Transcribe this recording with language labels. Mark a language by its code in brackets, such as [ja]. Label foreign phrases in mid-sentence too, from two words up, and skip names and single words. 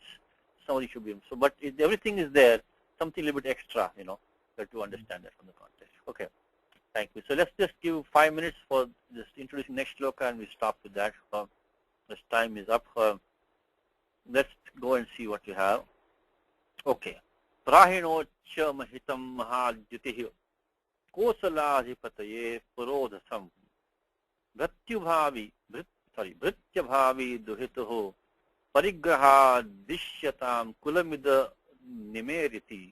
[en] Somebody should be in. So, but if everything is there, something a little bit extra, that to understand that from the context. Okay. Thank you. So let's just give 5 minutes for just introducing next shloka, and we stop with that. This time is up. Let's go and see what you have. Okay. [sa] प्रहिणोच महितं महाद्युतिः कोसलाधिपतये पुरोधसं भृत्यभावि दुहितुः परिग्रह दिश्यतां कुलमिदं निमेरिति.